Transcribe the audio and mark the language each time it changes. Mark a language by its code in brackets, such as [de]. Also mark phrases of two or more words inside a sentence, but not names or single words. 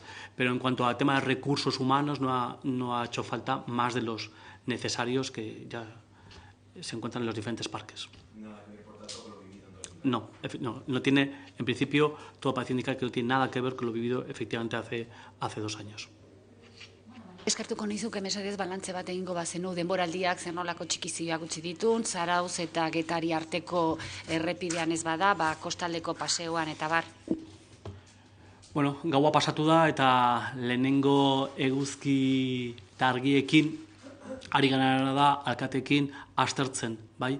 [es] Pero en cuanto al tema de recursos humanos, no ha hecho falta más de los necesarios que ya se encuentran en los diferentes parques. Nada que ver, por tanto, con lo vivido en 2020. No tiene, en principio, todo parece indicar que no tiene nada que ver con lo vivido efectivamente hace 2 años. [eu] Eskertuko nizuke mesedez balantze bat egingo bazenu denboraldiak zer nolako txikizioak utzi ditun, Zarautz eta Getari arteko errepidean ez bada, kostaldeko paseoan eta bar. Bueno, gaua pasatu da eta lehenengo eguzki eta argiekin ari gara da alkatekin aztertzen, bai?